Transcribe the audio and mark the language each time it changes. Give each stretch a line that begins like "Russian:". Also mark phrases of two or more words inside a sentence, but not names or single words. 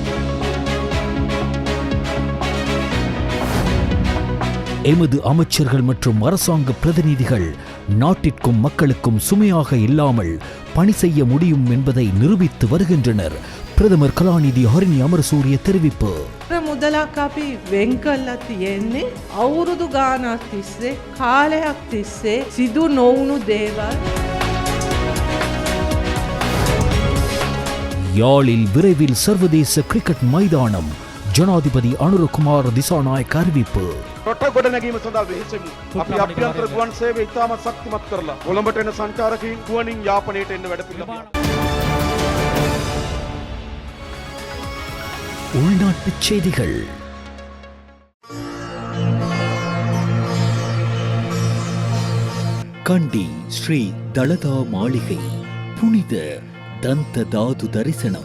Tamil: எமது அமைச்சர்கள் மற்றும் அரசாங்க பிரதிநிதிகள் நாட்டிற்கும் மக்களுக்கும் சுமையாக இல்லாமல் பணி செய்ய முடியும் என்பதை நிரூபித்து வருகின்றனர். பிரதமர் கலாநிதி ஹரிணி அமரசூரிய தெரிவிப்பு.
Sinhala: මුදලක් අපි වෙන් කරලා තියෙන්නේ අවුරුදු ගානක් තිස්සේ කාලයක් තිස්සේ සිදු නොවුණු දේවල්.
Tamil: யாழில் விரைவில் சர்வதேச கிரிக்கெட் மைதானம். ஜனாதிபதி அனுரகுமார திசாநாயக்க அறிவிப்பு.
Sinhala: රට ගොඩනැගීම සඳහා වෙහෙසෙමු. අපි අභ්‍යන්තර ගුවන් සේවය ඉතාමත් ශක්තිමත් කරලා කොළඹට එන සංචාරකයන් ගුවනින් යාපනයට එන්න වැඩපිළිවෙල.
Tamil: உள்நாட்டுச் செய்திகள். கண்டி ஸ்ரீ தலதா மாளிகை புனித தந்த தாது தரிசனம்.